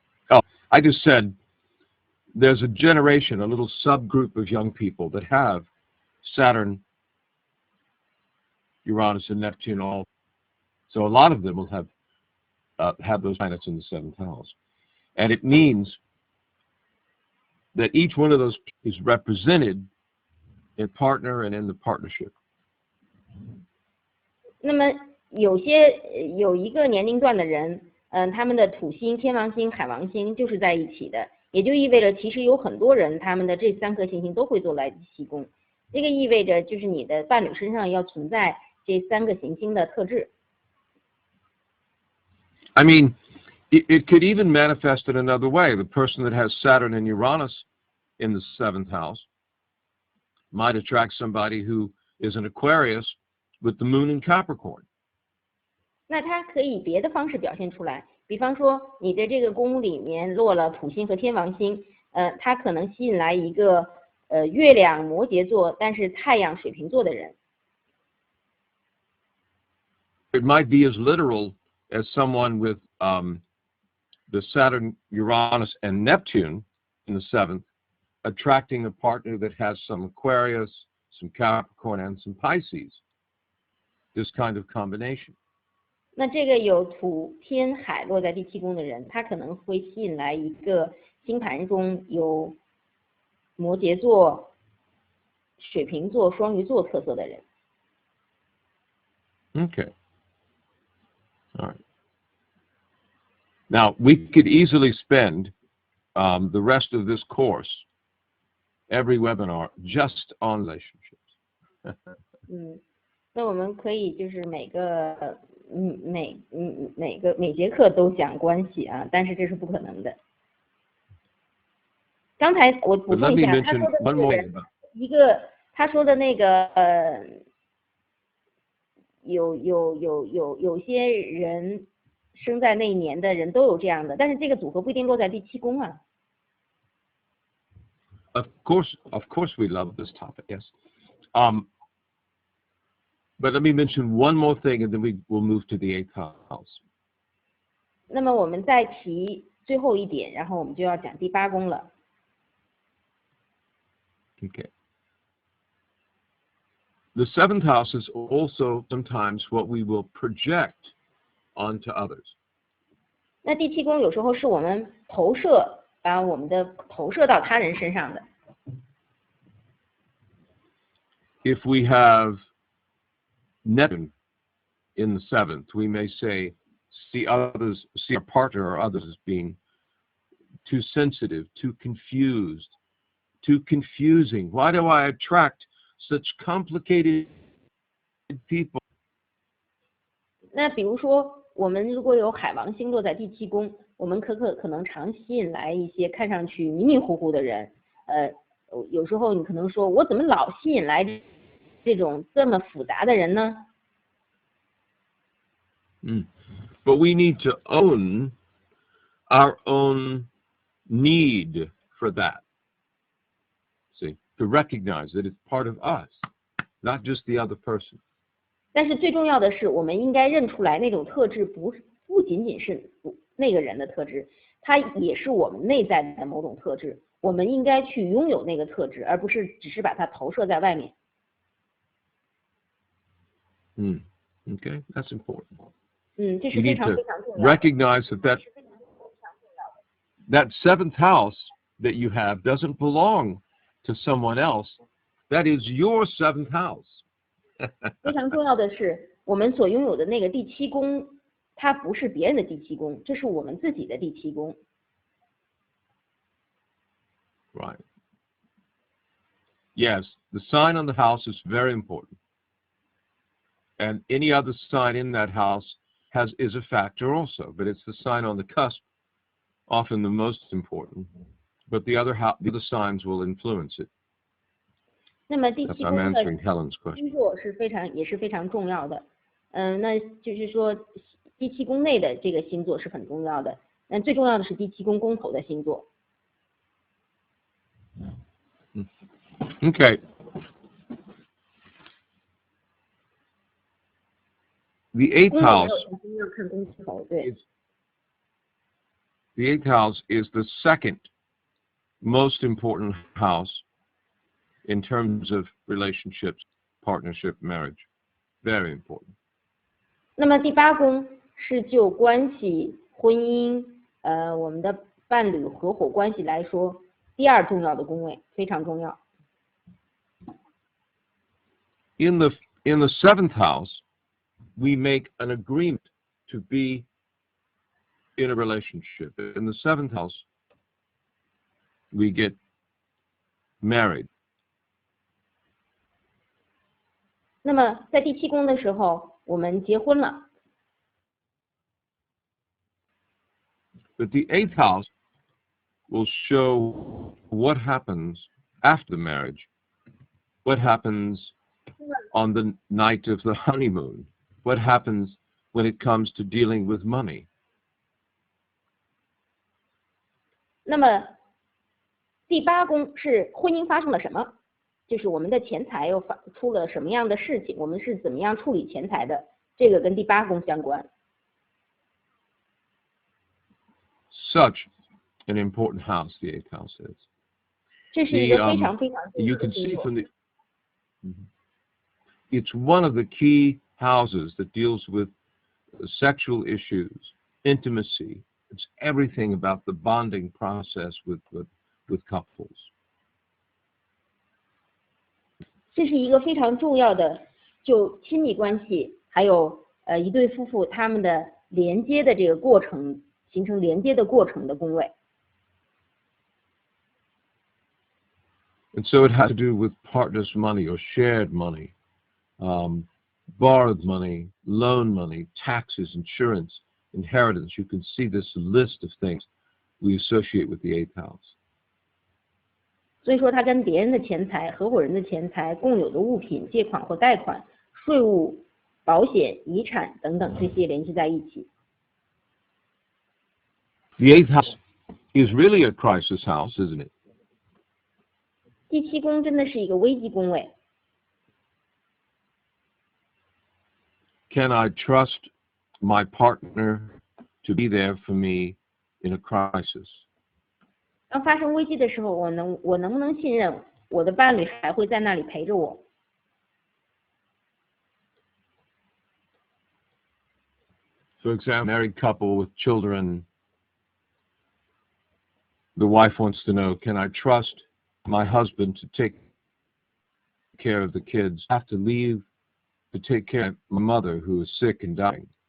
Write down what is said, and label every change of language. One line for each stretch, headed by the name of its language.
English: Oh, I just said there's a generation, a little subgroup of young people that have Saturn, Uranus, and Neptune all. So a lot of them will have those planets in the 7th house, and it means that each one of those is represented in partner and in the partnership.
Chinese: 那么有一个年龄段的人，他们的土星、天王星、海王星就是在一起的，也就意味着其实有很多人他们的这3颗行星都会做来第7宫，这个意味着就是你的伴侣身上要存在这3个行星的特质。
English: I mean, it could even manifest in another way. The person that has Saturn and Uranus in the 7th house might attract somebody who is an Aquarius with the moon in Capricorn.
Chinese: 那它可以别的方式表现出来，比方说你的这个宫里面落了土星和天王星，它可能吸引来一个月亮摩羯座，但是太阳水瓶座的人。
English: It might be as literal as someone with the the Saturn, Uranus, and Neptune in the 7th, attracting a partner that has some Aquarius, some Capricorn, and some Pisces. This kind of combination.
Chinese: 那这个有土、天、海落在第7宫的人，他可能会吸引来一个星盘中有摩羯座、水瓶座、双鱼座特色的人。
English: Okay. All right. Now, we could easily spend the rest of this course, every webinar, just on relationships.
Chinese: 那我们可以就是每节课都讲关系啊，但是这是不可能的。刚才我补充一下，他说的那个人，他说的那个有些人生在那一年的人都有这样的，但是这个组合不一定落在第7宫啊。
English: Of course, we love this topic. Yes. But let me mention one more thing, and then we will move to the 8th house.
Chinese: 那么我们再提最后一点，然后我们就要讲第8宫了。
English: Okay. The 7th house is also sometimes what we will project onto others.
Chinese: 那第7宫有时候是我们把我们的投射到他人身上的。
English: If we have Neptune in the 7th, we may see our partner or others as being too sensitive, too confused, too confusing. Why do I attract such complicated people?
Chinese: 那比如说，我们如果有海王星落在第7宫，我们可能常吸引来一些看上去迷迷糊糊的人。有时候你可能说，我怎么老吸引来这种这么复杂的人呢
English: ？But we need to own our own need for that. See, to recognize that it's part of us, not just the other person.
Chinese: 但是最重要的是，我们应该认出来那种特质不仅仅是那个人的特质，它也是我们内在的某种特质。我们应该去拥有那个特质，而不是只是把它投射在外面。
English: Okay, that's important.
Chinese: 这是非常非常重要的。
English: Recognize that 7th house that you have doesn't belong to someone else. That is your 7th house.
Chinese: 非常重要的是，我们所拥有的那个第7宫，它不是别人的第7宫，这是我们自己的第7宫。
English: Right. Yes, the sign on the house is very important. And any other sign in that house is a factor also, but it's the sign on the cusp, often the most important. But the other signs will influence it.
Chinese: 那么第7宫
English: I'm answering Helen's question.
Chinese: 星座也是非常重要的。那就是说第7宫内的这个星座是很重要的，但最重要的是第7宫宫头的星座。
English: Okay. The 8th house. The 8th house is the second most important house in terms of relationships, partnership, marriage. Very important.
Chinese: 那么第8宫是就关系、婚姻，我们的伴侣合伙关系来说，第2重要的宫位，非常重要。
English: In the 7th house, we make an agreement to be in a relationship. In the 7th house, we get married.
Chinese: 那么在第7宫的时候，我们结婚了。
English: But the 8th house will show what happens after the marriage, what happens on the night of the honeymoon, what happens when it comes to dealing with money.
Chinese: 那么第8宫是婚姻发生了什么？就是我们的钱财又出了什么样的事情，我们是怎么样处理钱财的，这个跟第8宫相关。
English: such an important house, the 8th house is.
Chinese: 这是一个非常非常重要
English: You
Chinese: 的
English: can
Chinese: 星
English: see
Chinese: 座。
English: from the, it's one of the key houses that deals with sexual issues, intimacy. It's everything about the bonding process with couples.
Chinese: 这是一个非常重要的就亲密关系，还有一对夫妇他们的连接的这个过程，形成连接的过程的宫位。
English: And so it has to do with partners' money or shared money, borrowed money, loan money, taxes, insurance, inheritance. You can see this list of things we associate with the 8th house.
Chinese: 所以说，它跟别人的钱财、合伙人的钱财、共有的物品、借款或贷款、税务、保险、遗产等等这些联系在一起。
English: The 8th house is really a crisis house, isn't it?
Chinese: 第7宫真的是一个危机宫位。
English: Can I trust my partner to be there for me in a crisis?
Chinese: 当发生危机的时候，我能不能信任我的伴侣还会在那里陪着我？
English: For example, married couple with children, the wife wants to know, can I trust my husband to take care of the kids? I have to leave to take care of my mother who is sick and dying.